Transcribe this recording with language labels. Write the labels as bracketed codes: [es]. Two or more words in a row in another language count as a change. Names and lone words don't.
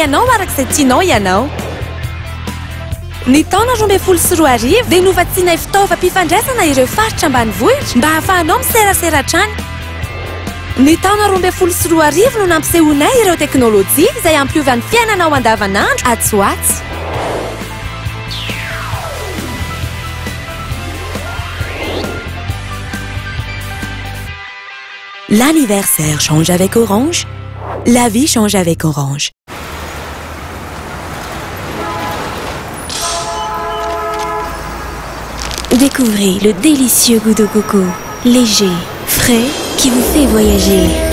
[mg] ianao arak'izay tianao ianao ny taona 12 dia novatsianay fitaovam-pifandraisana ireo faritra ambanivohitra mba hahafahanao miserasera hatrany ny taona 12 no nampisehonay ireo teknôlôjia izay ampiova ny fiainanao andavanandro atsoatsy [fr] L'anniversaire change avec Orange, la vie change avec Orange. Découvrez le délicieux goût de coco, léger, frais, qui vous fait voyager.